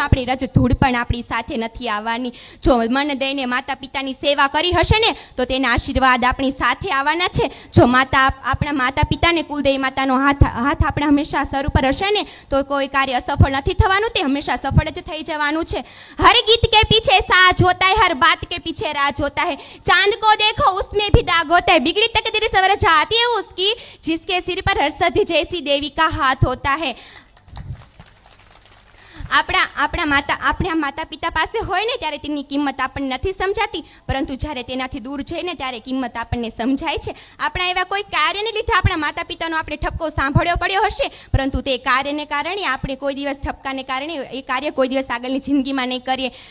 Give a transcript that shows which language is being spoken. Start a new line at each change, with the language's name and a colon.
Gujarati: આપણી રજ ધૂળ પણ આપણી સાથે નથી આવવાની. જો મન દઈને માતા પિતાની સેવા કરી હશે ને તો તેના આશીર્વાદ આપણી સાથે આવવાના છે. જો આપણા માતા પિતાને કુલદેવી માતાનો હાથ આપણા હંમેશા સર ઉપર હશે ને તો કોઈ કાર્ય અસફળ નથી થવાનું, તે હંમેશા સફળ જ થઈ જવાનું છે.
Hindi: હર ગીત કે પીછે સાજ હોતા है, हर बात के पीछे राज होता है. चांद को देखो उसमें भी दाग होता है. बिगड़ी तकदीर सवर जाती है उसकी जिसके सिर पर हर्षद जैसी देवी का हाथ होता है.
Gujarati: આપણા માતા પિતા પાસે હોય ને ત્યારે તેની કિંમત આપણને નથી સમજાતી, પરંતુ જ્યારે તેનાથી દૂર જઈને ત્યારે કિંમત આપણને સમજાય છે. આપણા એવા કોઈ કાર્યને લીધે આપણા માતા પિતાનો આપણે ઠપકો સાંભળ્યો પડ્યો હશે, પરંતુ તે કાર્યને કારણે આપણે કોઈ દિવસ ઠપકાને કારણે એ કાર્ય કોઈ દિવસ આગળની જિંદગીમાં નહીં કરીએ.